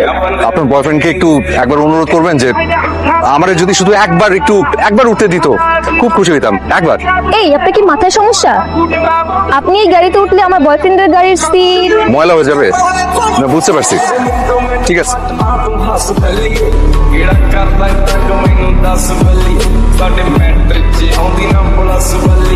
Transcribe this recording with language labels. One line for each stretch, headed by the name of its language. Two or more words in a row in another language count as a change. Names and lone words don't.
Bangla: আপনার বয়ফ্রেন্ডকে একটু একবার অনুরোধ করবেন যে আমারে যদি শুধু একবার উঠতে দিত, খুব খুশি হইতাম। একবার। এই আপনার কি মাথায় সমস্যা? আপনি এই গাড়িতে উঠলে আমার বয়ফ্রেন্ডের গাড়ির সিট ময়লা হয়ে যাবে না, বুঝতে পারছি। ঠিক আছে।
Punjabi: ਕਿਹੜਾ ਕਰਦਾ ਤੱਕ ਮੈਨੂੰ ਦੱਸ ਬੱਲੀ ਸਾਡੇ ਮੈਟਰ 'ਚ ਆਉਂਦੀ ਨਾ ਪੁਲਿਸ